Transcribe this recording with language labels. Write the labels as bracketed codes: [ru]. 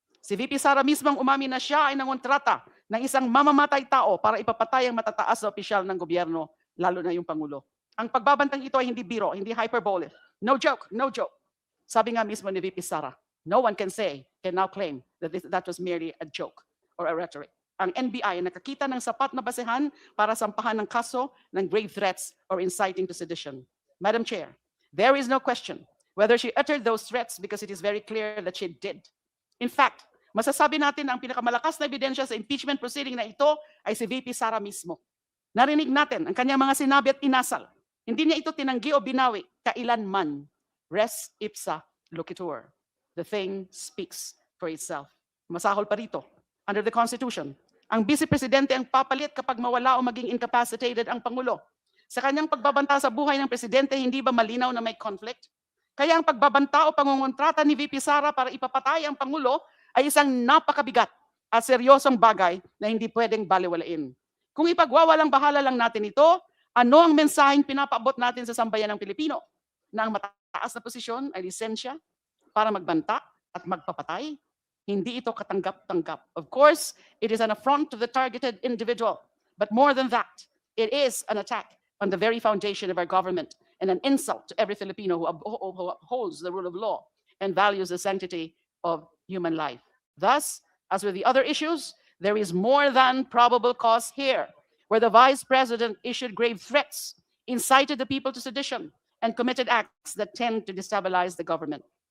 [tl] Si VP Sara mismong umamin na siya ay nangontrata ng isang mamamatay tao para ipapatay ang matataas na opisyal ng gobyerno, lalo na yung Pangulo. Ang pagbabantang ito ay hindi biro, hindi hyperbole. [en] No joke, no joke. [tl] Sabi nga mismo ni VP Sara, [en] no one can now claim that that was merely a joke or a rhetoric. [tl] Ang NBI nakakita ng sapat na basehan para sampahan ng kaso ng grave threats or inciting to sedition. [en] Madam Chair, there is no question whether she uttered those threats because it is very clear that she did. [tl] In fact, masasabi natin ang pinakamalakas na ebidensya sa impeachment proceeding na ito ay si VP Sara mismo. Narinig natin ang kanyang mga sinabi at inasal. Hindi niya ito tinanggi o binawi kailanman. [la] Res ipsa loquitur. [en] The thing speaks for itself. [tl] Masahol pa rito. [en] Under the Constitution, [tl] ang Vice Presidente ang papalit kapag mawala o maging incapacitated ang Pangulo. Sa kanyang pagbabanta sa buhay ng Presidente, hindi ba malinaw na may conflict? Kaya ang pagbabanta o pangungontrata ni VP Sara para ipapatay ang Pangulo ay isang napakabigat at seryosong bagay na hindi pwedeng baliwalain. Kung ipagwawalang bahala lang natin ito, ano ang mensaheng pinapaabot natin sa sambayan ng Pilipino? Na ang mataas na posisyon ay lisensya para magbanta at magpapatay? Hindi ito katanggap-tanggap. [en] Of course, it is an affront to the targeted individual. But more than that, it is an attack on the very foundation of our government and an insult to every Filipino who upholds the rule of law and values the sanctity of human life. Thus, as with the other issues, there is more than probable cause here, where the Vice President issued grave threats, incited the people to sedition, and committed acts that tend to destabilize the government.